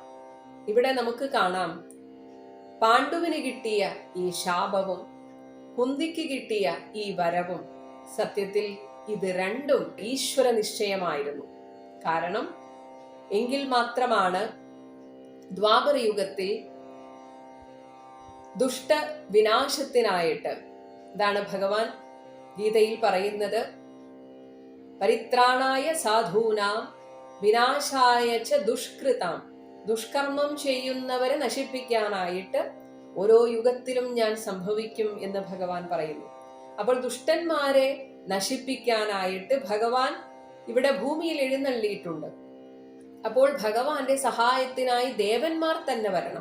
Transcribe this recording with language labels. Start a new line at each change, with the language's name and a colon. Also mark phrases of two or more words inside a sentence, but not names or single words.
Malayalam: ഇവിടെ നമുക്ക് കാണാം, പാണ്ഡുവിന് കിട്ടിയ ഈ ശാപവും കുന്തിക്ക് കിട്ടിയ ഈ വരവും സത്യത്തിൽ ഇത് രണ്ടും ഈശ്വര നിശ്ചയമായിരുന്നു. കാരണം എങ്കിൽ മാത്രമാണ് ദ്വാപര യുഗത്തിൽ ദുഷ്ട വിനാശത്തിനായിട്ട്, ഇതാണ് ഭഗവാൻ ഗീതയിൽ പറയുന്നത്,
Sanskrit: പരിത്രാണായ സാധൂനാം വിനാശായ ച ദുഷ്കൃതാം,
Malayalam: ദുഷ്കർമ്മം ചെയ്യുന്നവരെ നശിപ്പിക്കാനായിട്ട് ഓരോ യുഗത്തിലും ഞാൻ സംഭവിക്കും എന്ന് ഭഗവാൻ പറയുന്നു. അപ്പോൾ ദുഷ്ടന്മാരെ നശിപ്പിക്കാനായിട്ട് ഭഗവാൻ ഇവിടെ ഭൂമിയിൽ എഴുന്നള്ളിയിട്ടുണ്ട്. അപ്പോൾ ഭഗവാന്റെ സഹായത്തിനായി ദേവന്മാർ തന്നെ വരണം.